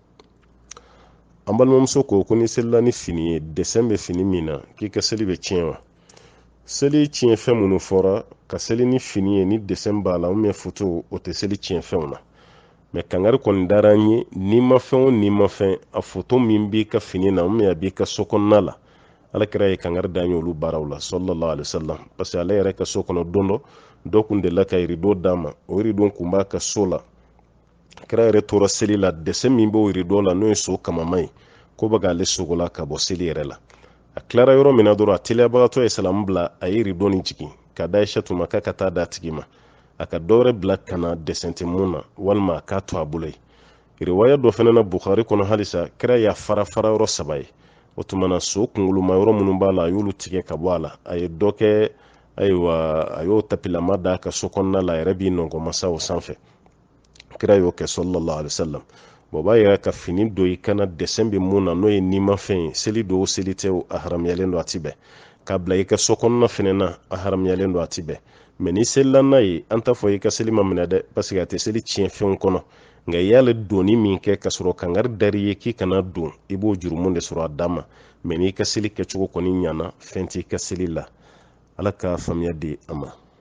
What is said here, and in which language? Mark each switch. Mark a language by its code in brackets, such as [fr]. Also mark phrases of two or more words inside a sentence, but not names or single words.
[bm] an balimamuso ko ni selila ni fini ye desɛn bɛ fini min na k'i ka seli bɛ tiɲɛ wa seli tiɲɛ fɛn minnu fɔra ka seli ni fini ye ni desɛn b'a la foto o tɛ seli tiɲɛ fɛnw na mɛ kangari kɔni dara an ye n'i ma fɛn o n'i ma fɛn a foto min b'i ka fini na a b'i ka so kɔnɔna la ala kɛra ye kangari da an ye olu baaraw la [ar] صلى الله عليه وسلم [fr] parce que [bm] ale yɛrɛ ka so kɔnɔ don dɔ kun delila ka rideau d'a ma o rideau kun b'a ka so la kira yɛrɛ tora seli la desɛn min b'o rideau la n'o ye so kamama ye ko bɛ k'ale sogola ka bɔ seli yɛrɛ la a tilara yɔrɔ min na dɔrɔn a teliyabagatɔ ye salamu bila a ye rideau nin jigin ka da Aishatu ma k'a ka taa d'a tigi ma a ka dɔwɛrɛ bila ka na desɛn tɛ mun na walima a k'a to a bolo ye riwaya dɔ fana na Bukhari kɔnɔ halisa kira y'a fara yɔrɔ 3 ye o tuma na so kunkolomayɔrɔ minnu b'a la a y'olu tigɛ ka bɔ a la a ye dɔ kɛ ayiwa a y'o tapilama d'a ka so kɔnɔna la a yɛrɛ b'i nɔngɔmasa o sanfɛ kira y'o kɛ [ar] صلى الله عليه [bm] wasallam o b'a yira ka fini don i kana desɛn bɛ mun na n'o ye nimafɛn ye seli don o seli tɛ a haramuyalen don a ti bɛn k'a bila i ka so kɔnɔna fana na a haramuyalen don a ti bɛn mɛ ni selila n'a ye an t'a fɔ i ka seli ma minɛ dɛ [fr] parce que [bm] a tɛ seli tiɲɛ fɛnw kɔnɔ nka i y'ale donni min kɛ ka sɔrɔ kangari dari ye k'i kana don i b'o jurumu de sɔrɔ a dan ma mɛ n'i ka seli kɛcogo kɔni ɲana fɛn t'i ka seli la ala ka faamuya di a ma